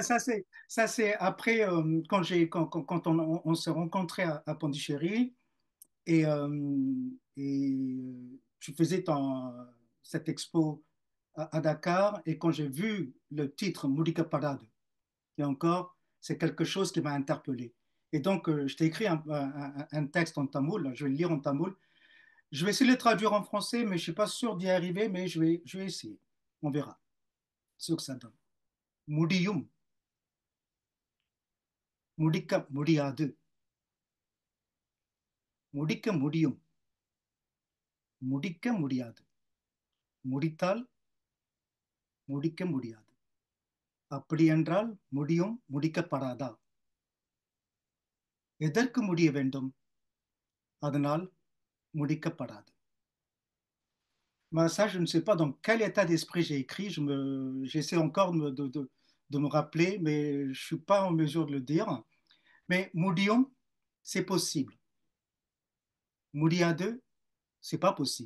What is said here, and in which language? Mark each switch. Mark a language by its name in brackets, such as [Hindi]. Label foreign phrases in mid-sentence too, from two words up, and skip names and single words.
[French] ça, c'est après, quand on s'est rencontrés à Pondichéry et tu faisais cette expo à Dakar, et quand j'ai vu le titre Moulika Parade, et encore, c'est quelque chose qui m'a interpellé. Et donc, je t'ai écrit un texte en tamoul, je vais le lire en tamoul. Je vais essayer de le traduire en français, mais je ne suis pas sûr d'y arriver, mais je vais essayer. On verra ce que ça donne. [Tamil] முடியும், முடிக்க முடியாது, முடிக்க முடியும், முடிக்க முடியாது, முடித்தால் முடிக்க முடியாது. அப்படியென்றால் முடியும் முடிக்கப்படாதா? எதற்கு முடிய வேண்டும்? அதனால் முடிக்கப்படாது. [French] Ben, ça, je ne sais pas dans quel état d'esprit j'ai écrit. J'essaie encore de me rappeler, mais je ne suis pas en mesure de le dire. Mais Moudion, c'est possible. Moudiade, c'est pas possible.